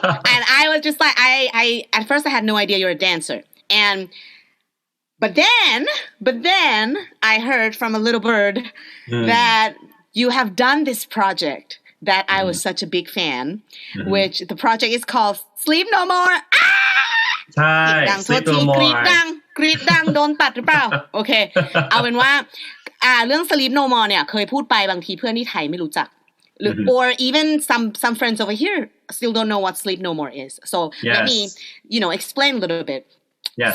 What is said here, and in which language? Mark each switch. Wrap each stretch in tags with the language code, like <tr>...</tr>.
<en>And I was just like, I at first I had no idea you're a dancer, But then I heard from a little bird that you have done this project that I was such a big fan, which the project is called Sleep No More.</en> <th>ใช่ Sleep No More กรีดดังโดนตัดหรือเปล่าโอเคเอาเป็นว่าเรื่อง Sleep No More เนี่ยเคยพูดไปบางทีเพื่อนที่ไทยไม่รู้จัก</th> <en>or even some friends over here still don't know what Sleep No More is. So let me, you know, explain a little bit.Yes.</en>